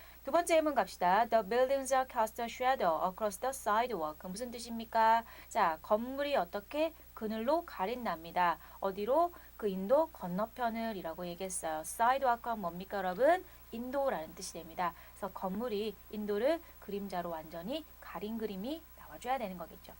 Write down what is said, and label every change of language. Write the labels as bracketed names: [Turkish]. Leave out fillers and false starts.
[Korean] 두 번째 예문 갑시다. [English] The buildings are cast a shadow across the sidewalk. [Korean] 무슨 뜻입니까? 자, 건물이 어떻게 그늘로 가린답니다. 어디로? 그 인도 건너편을 이라고 얘기했어요. sidewalk가 뭡니까 여러분? 인도라는 뜻이 됩니다. 그래서 건물이 인도를 그림자로 완전히 가린 그림이 나와줘야 되는 거겠죠.